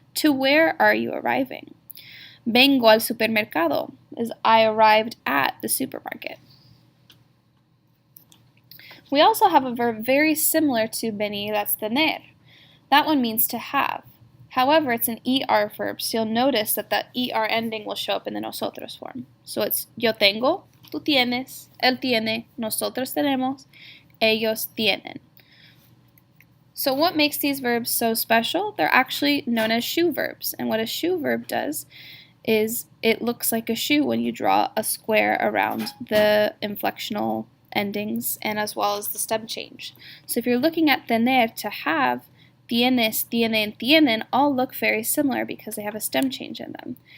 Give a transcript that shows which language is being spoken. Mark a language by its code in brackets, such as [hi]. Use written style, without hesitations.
[en] To where are you arriving? [es] Vengo al supermercado [en] is I arrived at the supermarket. We also have a verb very similar to venir, that's tener. That one means to have. However, it's an ER verb, so you'll notice that that ER ending will show up in the nosotros form. So it's [es] yo tengo, tú tienes, él tiene, nosotros tenemos, ellos tienen. [en] So what makes these verbs so special? They're actually known as shoe verbs. And what a shoe verb does is it looks like a shoe when you draw a square around the inflectional endings and as well as the stem change. So if you're looking at tener, to have, tienes, tiene, and tienen all look very similar because they have a stem change in them.